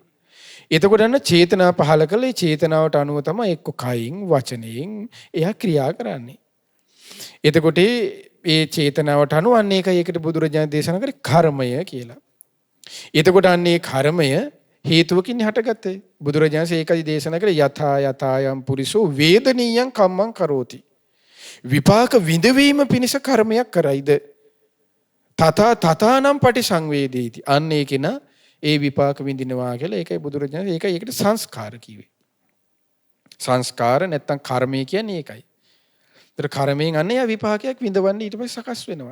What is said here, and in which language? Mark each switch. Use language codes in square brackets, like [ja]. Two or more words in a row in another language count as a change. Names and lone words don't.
[si] එතකොට අන්න චේතනා පහල කළේ චේතනාවට අනුව තමයි එක්ක කයින් වචනයෙන් එයා ක්‍රියා කරන්නේ. එතකොට ඒ චේතනාවට අනුව අන්න ඒකට බුදුරජාණන් දේශනා කරේ කර්මය කියලා. එතකොට අන්න ඒ කර්මය හේතුවකින් හටගත්තේ. බුදුරජාණන් ඒකයි දේශනා කරේ [pi] යථා යථායම් පුරිසෝ වේදනීයං කම්මං කරෝති. [si] විපාක විඳවීම පිණිස කර්මයක් කරයිද? [pi] තථානම් පටිසංවේදීති. [si] අන්න ඒකේන ඒ විපාක විඳිනවා කියලා ඒකයි බුදුරජාණන් ඒකයි ඒකට සංස්කාර කිව්වේ. සංස්කාර නැත්තම් කර්මය කියන්නේ ඒකයි. ඒතර කර්මයෙන් අන්න ඒ විපාකයක් විඳවන්න ඊට පස්සේ සකස් වෙනවා.